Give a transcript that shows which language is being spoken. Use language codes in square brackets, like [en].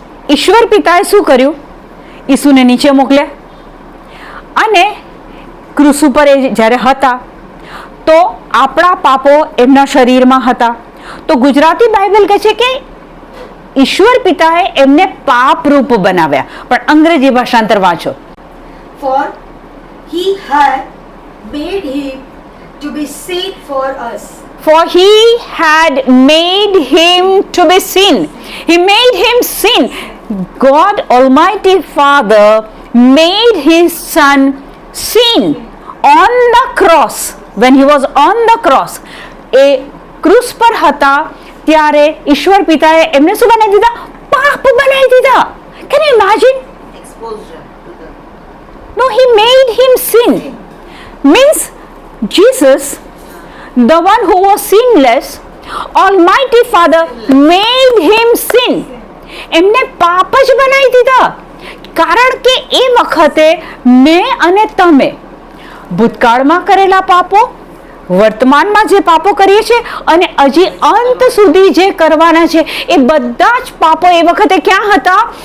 [gu] ઈશ્વર પિતાએ શું કર્યું? ઈસુને નીચે મોકલ્યા. અને ક્રૂસ ઉપર એ જ્યારે હતા તો આપણા પાપો એમના શરીરમાં હતા. તો ગુજરાતી બાઇબલ કહે છે કે ઈશ્વર પિતાએ એમને પાપરૂપ બનાવ્યા. પણ અંગ્રેજી ભાષાંતર વાંચો. [en] For he had made him to be sin for us. For he had made him to be sin. He made him sin. God Almighty Father made his son sin on the cross. When he was on the cross, એ [gu] ક્રૂસ પર હતા ત્યારે ઈશ્વર પિતાએ એમને શું બનાવી દીધા? પાપ બનાવી દીધા. [en] Can you imagine? Exposure to the No, he made him sin. Means Jesus, the one who was sinless, Almighty Father made him sin. [gu] એમને પાપ જ બનાવી દીધા. કારણ કે એ વખતે મેં અને તમે ભૂતકાળમાં કરેલા પાપો, વર્તમાનમાં જે પાપો કરીએ છીએ અને હજી અંત સુધી જે કરવાના છે એ બધા જ પાપો એ વખતે ક્યાં હતા?